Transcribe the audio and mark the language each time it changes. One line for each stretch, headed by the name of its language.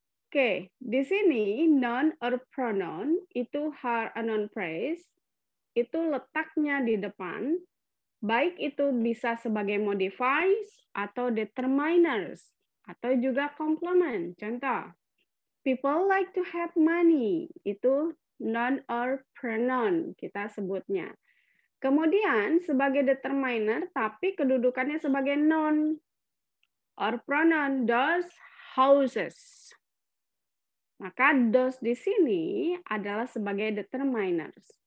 Indonesian: Oke, di sini noun or pronoun itu a noun phrase itu letaknya di depan, baik itu bisa sebagai modifies atau determiners. Atau juga complement. Contoh,
English: people like to have money.
Indonesian: Itu noun or pronoun kita sebutnya. Kemudian sebagai determiner, tapi kedudukannya sebagai noun or pronoun, those houses. Maka those di sini adalah sebagai determiners.